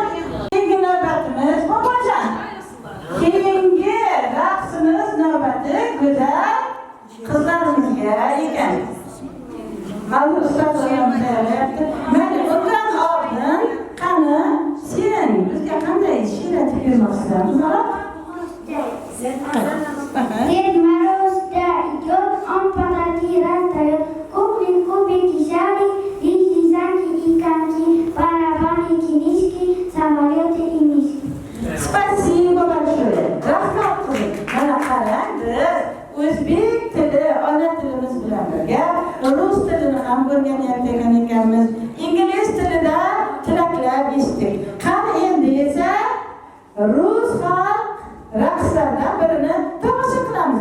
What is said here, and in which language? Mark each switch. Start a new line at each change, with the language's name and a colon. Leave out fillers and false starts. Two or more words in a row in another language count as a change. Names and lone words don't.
Uzbek: Keyingi navbatimiz bobojon. Keyingi raqsimiz navbati go'zal qizlarimizga ekan. Mana ustozlarim tayyorlayapti. Mana bundan oldin qani sen bizga qanday she'r aytib bermoqchisan?
Russian: Ded Morozda идет, он подарки раздает. Куплен кубики, шарик, лизанки и коньки, барабаны, книжки, самолеты и мишки. Спасибо большое.
Uzbek: Rahmat qiling. Mana qarang, biz o'zbek tili, ona tilimiz bilan birga rus tilini ham o'rganayotgan ekanmiz. Ingliz tilida tilaklar eshitdik. Qani endi esa rus xalq raqslaridan birini tomosha qilamiz.